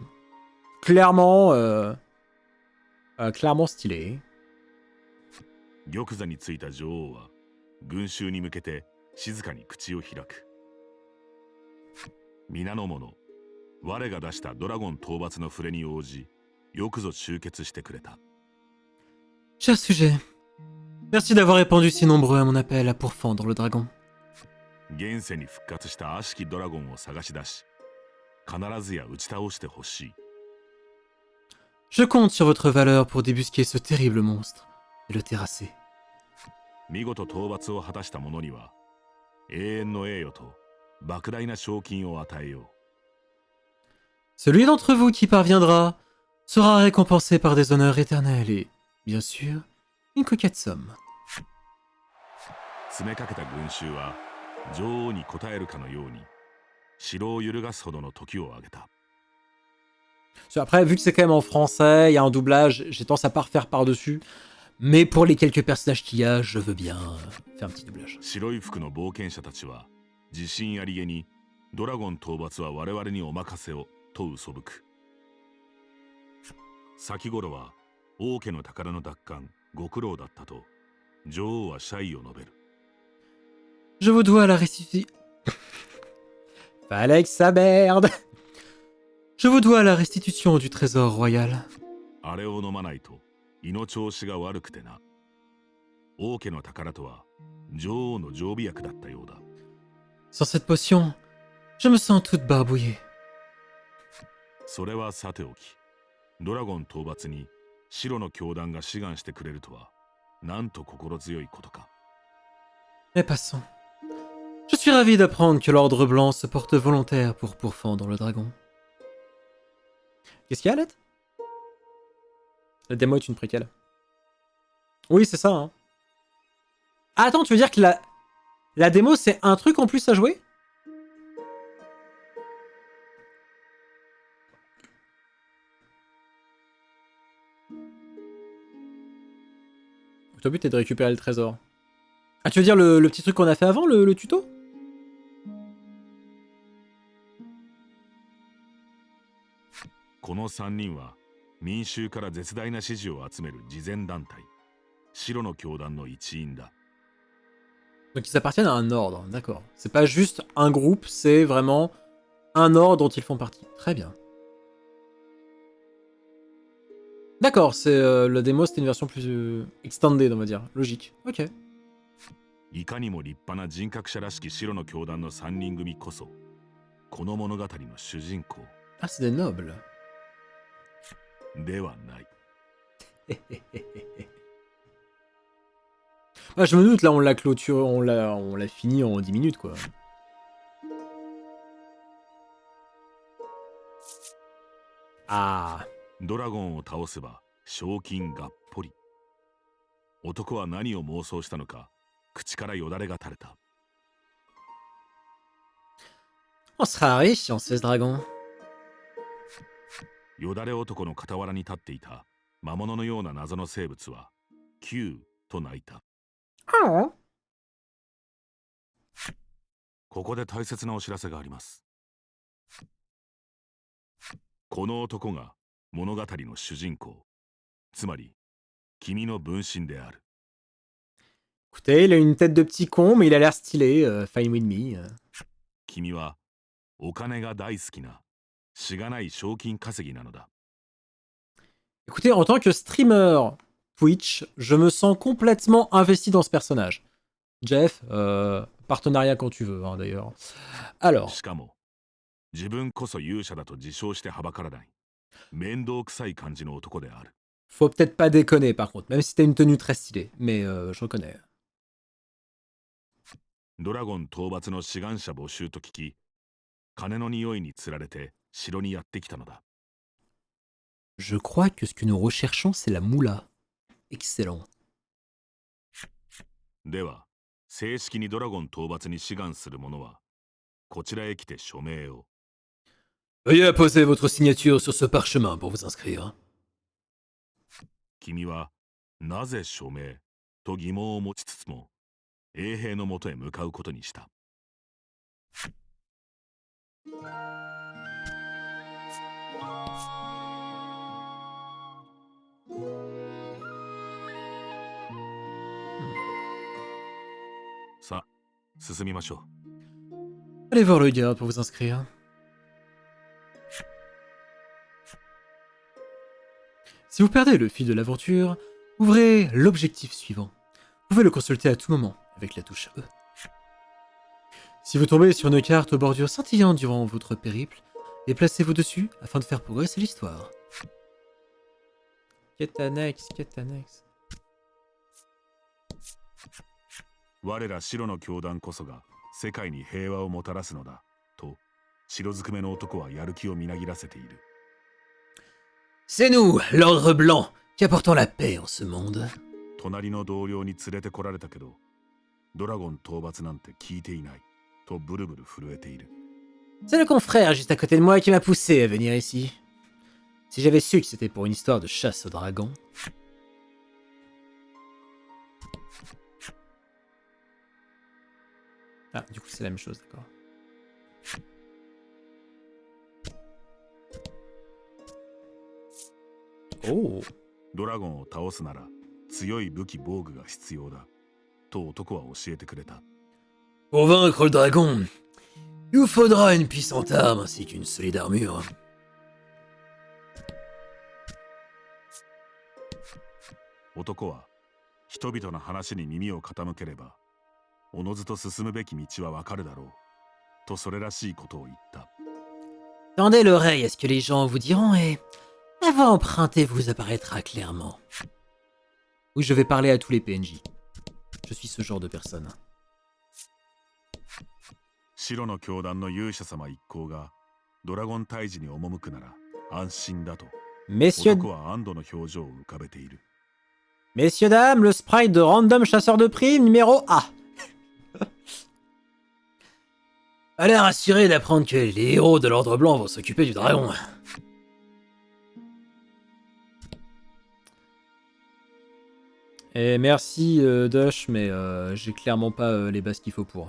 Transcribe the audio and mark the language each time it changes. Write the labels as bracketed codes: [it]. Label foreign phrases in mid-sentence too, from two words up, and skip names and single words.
[fr] Clairement, clairement stylé. [ja] 玉座についた女王は群衆に向けて静かに口を開く。皆の者、我が出したドラゴン討伐の触れに応じ、よくぞ集結してくれた。 [fr] Cher sujet, merci d'avoir répondu si nombreux à mon appel à pourfendre le dragon. [ja] 現世に復活した悪しきドラゴンを探し出し、必ずや打ち倒してほしい。 [fr] Je compte sur votre valeur pour débusquer ce terrible monstre et le terrasser. [ja] 見事討伐を果たした者には、永遠の栄誉と莫大な賞金を与えよう。 [fr] Celui d'entre vous qui parviendra sera récompensé par des honneurs éternels et, bien sûr, une coquette somme. [ja] 詰めかけた群衆は女王に応えるかのように城を揺るがすほどの時をあげた。 [fr] Après, vu que c'est quand même en français, il y a un doublage, j'ai tendance à pas refaire par-dessus. Mais pour les quelques personnages qu'il y a, je veux bien faire un petit doublage. [ja] 白い服の冒険者たちは自信ありげにドラゴン討伐は我々にお任せをと嘘吹く。先頃は王家の宝の奪還ご苦労だったと女王は謝意を述べる。 [fr] Je vous dois la restitution. Fallait que ça merde. Je vous dois la restitution du trésor royal. [ja] あれを飲まないと胃の調子が悪くてな。王家の宝とは女王の常備薬だったようだ。 [fr] Sans cette potion, je me sens toute barbouillée. [ja] それはさておき、ドラゴン討伐に白の教団が志願してくれるとは、なんと心強いことか。 [fr] Mais passons. Je suis ravi d'apprendre que l'Ordre Blanc se porte volontaire pour pourfendre le dragon. Qu'est-ce qu'il y a, Alette? La démo est une préquelle. Oui, c'est ça, hein. Ah, attends, tu veux dire que la démo, c'est un truc en plus à jouer? Ton but est de récupérer le trésor. Ah, tu veux dire le petit truc qu'on a fait avant, le tuto? [ja] Ces 3 人は民衆から絶大な支持を集める慈善団体、白の教団の一員だ。 [fr] Donc ils appartiennent à un ordre, d'accord. C'est pas juste un groupe, c'est vraiment un ordre dont ils font partie. Très bien. D'accord, c'est la démo, c'était une version plus extended, on va dire. Logique. Ok. [ja] いかにも立派な人格者らしき白の教団の3人組こそ、この物語の主人公。 [fr] Ah, c'est des nobles. [ja] ではない。 [fr] Ah, je me doute, là, on l'a clôturé, on l'a fini en 10 minutes, quoi. Ah. [ja] ドラゴンを倒せば賞金がっぽり。男は何を妄想したのか、口からよだれが垂れた。 [fr] On sera riche si on sait ce dragon. [ja] よだれ男の傍らに立っていた魔物のような謎の生物は、キューと鳴いた。 Oh. ここで大切なお知らせがあります。この男が物語の主人公、つまり君の分身である。 [fr] Écoutez, il a une tête de petit con, mais il a l'air stylé, [en] fine with me. [ja] 君はお金が大好きなしがない賞金稼ぎなのだ。 [fr] Écoutez, en tant que streamer Twitch, je me sens complètement investi dans ce personnage. Jeff, partenariat quand tu veux, hein, d'ailleurs. Alors. [ja] しかも自分こそ勇者だと自称してはばからない面倒くさい感じの男である。 [fr] Faut peut-être pas déconner par contre, même si t'as une tenue très stylée, mais je reconnais. [ja] ドラゴン討伐の志願者募集と聞き、金の匂いにつられて城にやってきたのだ。 [fr] Je crois que ce que nous recherchons, c'est la moula. Excellent. [ja] では、正式にドラゴン討伐に志願する者は、こちらへ来て署名を。 [fr] Veuillez apposer votre signature sur ce parchemin pour vous inscrire. [ja] 君は、なぜ署名と疑問を持ちつつも、衛兵のもとへ向かうことにした。さあ、進みましょう。 [fr] Allez voir le garde pour vous inscrire. Si vous perdez le fil de l'aventure, ouvrez l'objectif suivant. Vous pouvez le consulter à tout moment avec la touche E. Si vous tombez sur une carte aux bordures scintillantes durant votre périple, déplacez-vous dessus afin de faire progresser l'histoire. Quête annexe, quête annexe. [ja] 我ら白の教団こそが世界に平和をもたらすのだと白ずくめの男はやる気をみなぎらせている。 [fr] C'est nous, l'ordre blanc, qui apportons la paix en ce monde. [ja] 隣の同僚に連れてこられたけど、ドラゴン討伐なんて聞いていないとブルブル震えている。 [fr] C'est le confrère juste à côté de moi qui m'a poussé à venir ici. Si j'avais su que c'était pour une histoire de chasse aux dragons. Ah, du coup c'est la même chose, d'accord. Oh. [ja] ドラゴンを倒すなら強い武器防具が必要だと男は教えてくれた。 [fr] Pour vaincre le dragon, il vous faudra une puissante arme ainsi qu'une solide armure. [ja] 男は人々の話に耳を傾ければおのずと進むべき道はわかるだろうとそれらしいことを言った。 [fr] Tendez l'oreille à ce que les gens vous diront et la voie empruntée vous apparaîtra clairement. Oui, je vais parler à tous les PNJ. Je suis ce genre de personne. [ja] 白の教団の勇者様一行がドラゴン退治に赴くなら安心だと [fr] Messieurs, [ja] 男は安堵の表情を浮かべている。 [fr] messieurs, dames, le sprite de random chasseur de primes numéro A. A l'air assuré d'apprendre que les héros de l'Ordre Blanc vont s'occuper du dragon. Et merci Dush, mais j'ai clairement pas les bases qu'il faut pour.